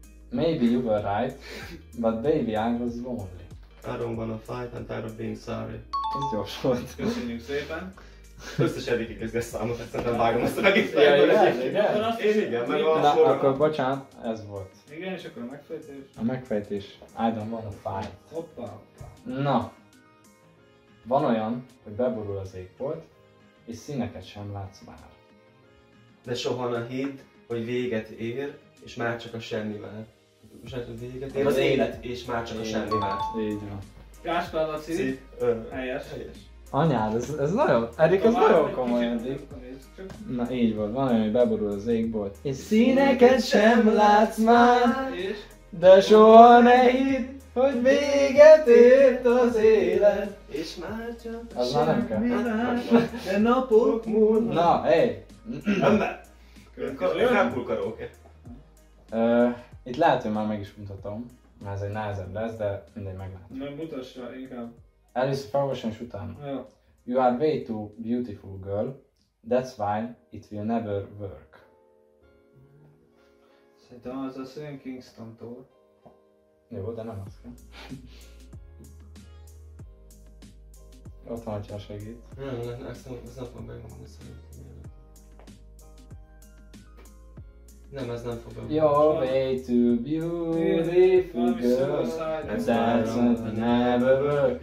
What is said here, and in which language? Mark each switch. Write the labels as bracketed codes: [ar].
[en] Maybe you were right, but baby I was lonely. I don't wanna fight and tired of being sorry. [hu] Ez gyors volt. Köszönjük szépen. Összes Erikig ez lesz számot, egyszerűen vágom azt a egész Ja, fejből igen, egyébként. igen. Én igen, meg a Na, sorra. akkor bocsánat, ez volt. Igen, és akkor a megfejtés. A megfejtés. [en] I don't wanna fight. [hu] Hoppá, hoppá. Na, van olyan, hogy beborul az égbolt, és színeket sem látsz már. De soha ne hidd, hogy véget ér, és már csak a semmi vár. Most hát, hogy véget ér az élet, és már csak a semmi vár. Így van. Gáspár Laci. Szép. Helyes. Anyád, ez nagyon, Erik, ez nagyon komoly eddig. Csak Na így volt, van olyan, hogy beborul az égbolt, és színeket sem látsz már, és de soha ne hidd, hogy véget ért az élet. És már csak a Az már nem kell. de napok múlnak. Na, hey! Ember! Következő. Rápul karaoke. Itt lehet, hogy már meg is mutatom, mert ez egy nehezebb lesz, de mindegy meglát. Nem mutassa inkább. Először felolvasom, és utána. Ja. [en] You are way too beautiful girl, that's why it will never work. [hu] Szerintem az a Swing Kingston-tól. Jó, de nem az kell. Ott van, hogyha segít. Nem, ezt nem fog megmondani szerintem. Nem, ez nem fog megmondani. [en] You're way too beautiful girl, and that's why it will never work.